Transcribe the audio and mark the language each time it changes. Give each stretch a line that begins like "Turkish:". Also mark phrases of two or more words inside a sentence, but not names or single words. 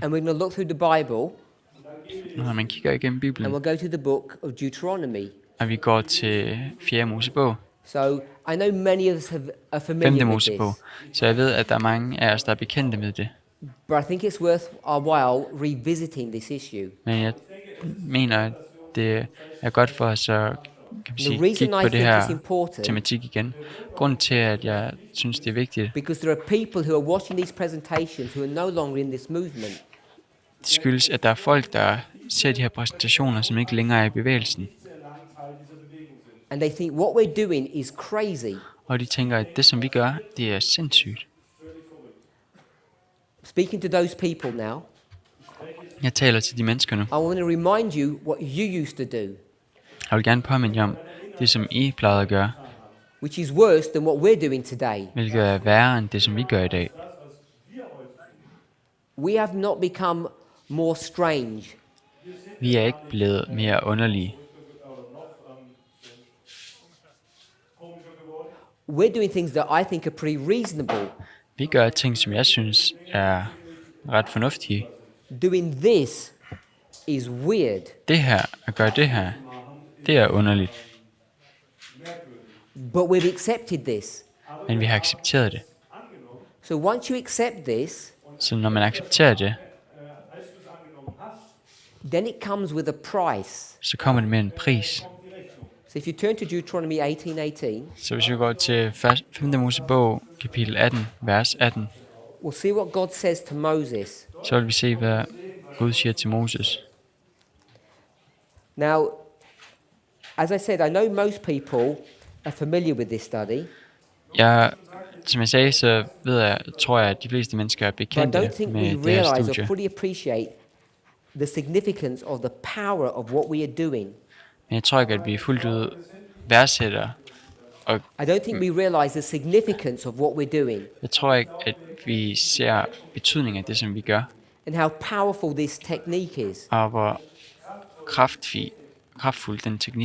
English: And we're going to look through the Bible,
Danish: når man kigger igennem
English: and
Danish: Bibelen,
English: we'll go to the book of Deuteronomy.
Danish: og vi går til 4. Mosebog,
English: So I know many of us are
Danish: 5.
English: familiar with
Danish: Mosebog.
English: this,
Danish: Så jeg ved, at der er mange af os, der er bekendte med det.
English: but I think it's worth our while revisiting this issue.
Danish: Men jeg mener, at det er godt for os at kan man sige,
English: The reason
Danish: kigge
English: I
Danish: på det
English: think it's
Danish: her
English: important,
Danish: tematik igen. Grunden til, at jeg synes, det er vigtigt,
English: because there are people who are watching these presentations who are no longer in this movement.
Danish: det skyldes, at der er folk, der ser de her præsentationer, som ikke længere er i bevægelsen.
English: And they think what we're doing is crazy.
Danish: Og de tænker, at det, som vi gør, det er sindssygt.
English: Speaking to those people now,
Danish: Jeg taler til de mennesker nu.
English: I want to remind you what you used to do,
Danish: Jeg vil gerne påminde jer om det, som I plejede at gøre,
English: which is worse than what we're doing today.
Danish: hvilket er værre end det, som vi gør i dag.
English: We have not become more strange.
Danish: Vi er ikke blevet mere underlige.
English: We're doing things that I think are pretty reasonable.
Danish: Vi gør ting, som jeg synes er ret fornuftige.
English: Doing this is weird.
Danish: Det her, at gøre det her, det er underligt.
English: But we've accepted this.
Danish: Men vi har accepteret det.
English: So once you accept this,
Danish: Så når man accepterer det,
English: then it comes with a price.
Danish: så kommer det med en pris.
English: So if you turn to Deuteronomy 18:18,
Danish: Så hvis vi går til 5. Mosebog, kapitel 18, vers 18,
English: we'll see what God says to Moses.
Danish: så vil vi se, hvad Gud siger til Moses.
English: Now, as I said, I know most people are familiar with this study,
Danish: Som jeg sagde, så tror jeg, at de fleste mennesker er
English: but I
Danish: bekendte
English: don't think we
Danish: med det her
English: realize or
Danish: studie.
English: fully appreciate the significance of the power of what we are doing.
Danish: Men jeg tror ikke, at vi fuldt ud værdsætter, og
English: I don't think we realize the significance of what we're doing
Danish: jeg tror ikke, at vi ser betydningen af det, som vi gør,
English: and how powerful this technique is.
Danish: og hvor kraftfuld den teknik